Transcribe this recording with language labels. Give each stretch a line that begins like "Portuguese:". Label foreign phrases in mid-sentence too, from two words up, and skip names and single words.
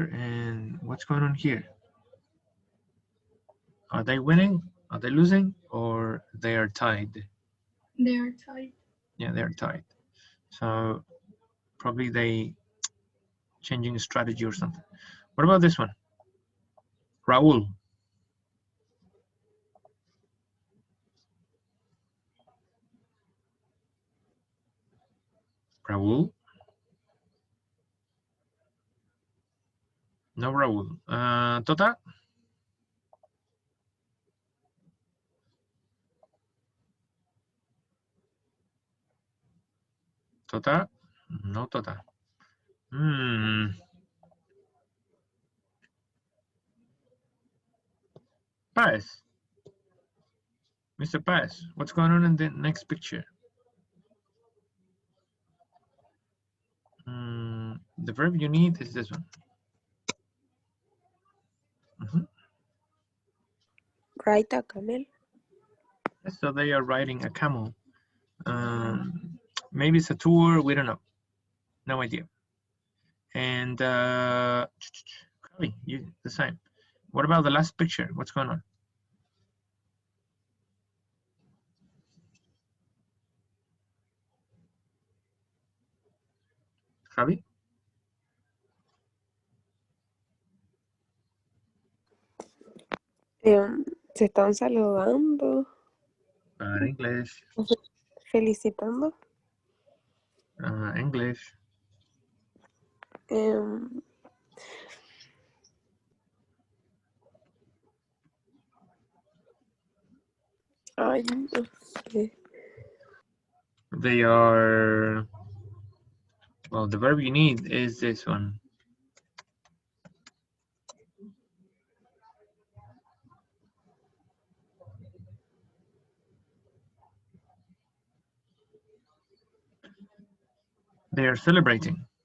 English: And what's going on here? Are they winning? Are they losing? Or they are tied? They are tied. Yeah, they're tied. So probably they changing strategy or something. What about this one? Raúl. Raúl? No Raúl. Tota? Tota? No Tota. Paez. Mr. Paez, what's going on in the next picture? The verb you need is this one. Ride a camel. So they are riding a camel. Maybe it's a tour, we don't know. No idea. And Chloe, you the same. What about the last picture? What's going on? Javi?
Spanish: Se están saludando,
English: English.
Spanish: felicitando.
English: English.
Spanish: Ay, no sé.
English: They are, well, the verb you need is this one. They are celebrating.